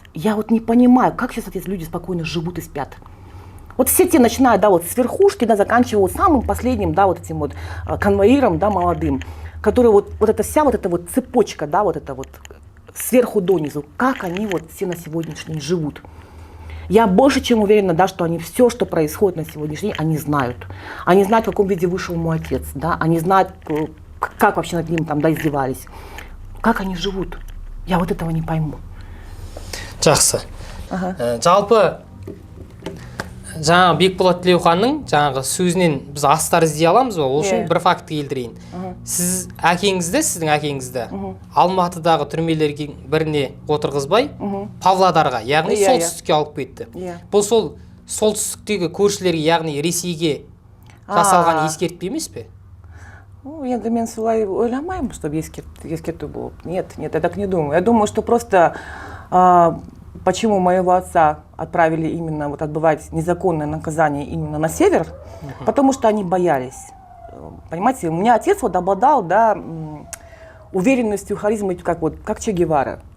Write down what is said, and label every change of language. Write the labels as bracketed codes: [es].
[ru] Я вот не понимаю, как сейчас эти люди спокойно живут и спят. Вот все те, начиная, да, вот с верхушки, да, заканчивая вот самым последним, да, вот этим вот конвоиром, да, молодым, который вот эта вся вот эта вот цепочка, да, вот это вот сверху донизу, как они вот все на сегодняшний день живут. Я больше чем уверена, да, что они все, что происходит на сегодняшний день, они знают. Они знают, в каком виде вышел мой отец, да, они знают, как вообще над ним там, да, издевались. Как они живут? Я вот этого не пойму. [kk] Жақсы. Жалпы жаңағы Бекболат Тілеуханның жаңағы сөзінен біз астар іздей аламыз ба? Ол үшін бір факті келтірейін. Сіздің әкеңізді Алматыдағы түрмелерге біріне отырғызбай, Павлодарға, яғни солтүстікке алып кетті. Бұл сол солтүстіктегі көршілерге, яғни Ресейге жасалған ескертпе емес пе? Енді мен солай ойламаймын, [ru] чтобы ескерту было. Нет, я так не думаю. Я думаю, что просто почему моего отца отправили именно вот отбывать незаконное наказание именно на север, потому что они боялись. Понимаете, у меня отец вот обладал, да, уверенностью, харизмой, как Че Гевара.